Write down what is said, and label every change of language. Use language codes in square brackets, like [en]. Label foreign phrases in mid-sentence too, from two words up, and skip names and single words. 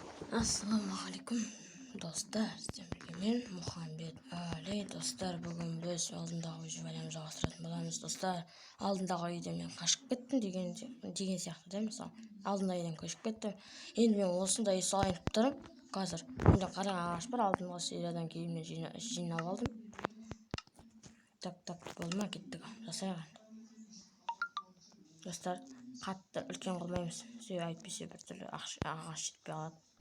[uz] Assalomualaikum do'stlar, men Muhammad Ali. Do'stlar, bugun biz oldingi videolarimizni жалғастыратын bo'lamiz. Do'stlar, oldingi videoda men qochib ketdim degan сияқты, misol. Oldingi videodan qochib ketdim. [kk] Endi men осындай солайып тұрып, қазір мында қара ағаш бар, алдыңғы сериядан кейін мен жинап алдым. Так, болма кеттік. Жасайған. Достар, қатты үлкен қылмаймыз. Себебі әйтпесе бір түрлі ағаш жетпей қалады.